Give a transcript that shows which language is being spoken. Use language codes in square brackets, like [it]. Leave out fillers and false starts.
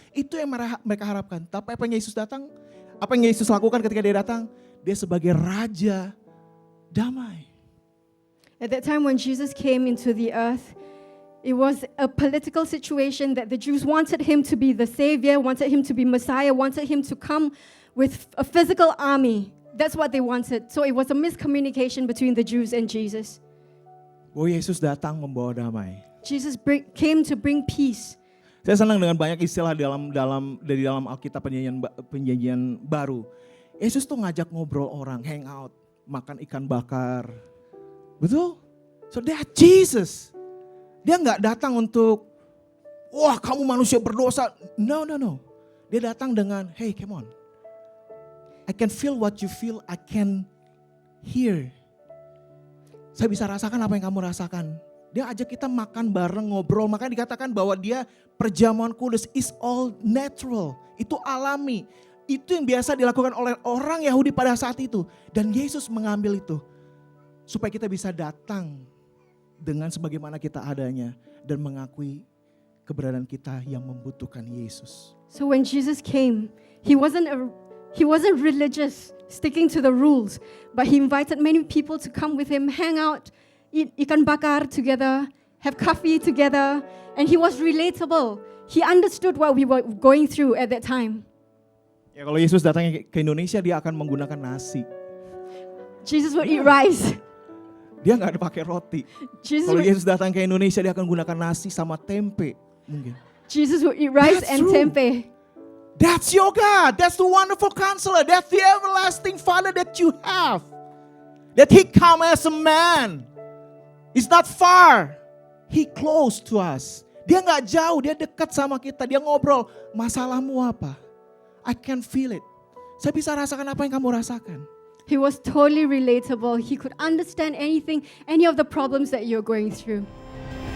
[id] Itu yang mereka harapkan. Tapi apa yang Yesus datang? Apa yang Yesus lakukan ketika dia datang? Dia sebagai Raja damai. [en] At that time when Jesus came into the earth, it was a political situation that the Jews wanted him to be the Savior, wanted him to be Messiah, wanted him to come with a physical army. That's what they wanted. So it was a miscommunication between the Jews and Jesus. [id] Oh, Yesus datang membawa damai. [en] Jesus came to bring peace. [id] Saya senang dengan banyak istilah dari dalam Alkitab perjanjian baru. Yesus tuh ngajak ngobrol orang, hang out, makan ikan bakar. Betul? [en] So that Jesus. [id] Dia nggak datang untuk, wah kamu manusia berdosa. No. Dia datang dengan, [en] hey come on. I can feel what you feel, I can hear. [id] Saya bisa rasakan apa yang kamu rasakan. Dia ajak kita makan bareng, ngobrol. Makanya dikatakan bahwa dia perjamuan kudus [en] is all natural. [id] Itu alami. Itu yang biasa dilakukan oleh orang Yahudi pada saat itu. Dan Yesus mengambil itu. Supaya kita bisa datang dengan sebagaimana kita adanya. Dan mengakui keberadaan kita yang membutuhkan Yesus. [en] So when Jesus came, He wasn't religious, sticking to the rules, but he invited many people to come with him, hang out, eat ikan bakar together, have coffee together, and he was relatable. He understood what we were going through at that time. [id] Ya kalau Yesus datang ke Indonesia dia akan menggunakan nasi. [en] Jesus would eat rice. [id] Dia nggak ada pakai roti. Kalau [en] would, [id] Yesus datang ke Indonesia dia akan gunakan nasi sama tempe mungkin. [en] Jesus would eat rice That's and true. [id] tempe. [en] That's your God. That's the wonderful counselor. That's the everlasting Father that you have. That He come as a man. It's not far. He close to us. [id] Dia nggak jauh, dia dekat sama kita. Dia ngobrol, masalahmu apa? [en] I can feel it. [id] Saya bisa rasakan apa yang kamu rasakan. [en] He was totally relatable. He could understand anything, any of the problems that you're going through.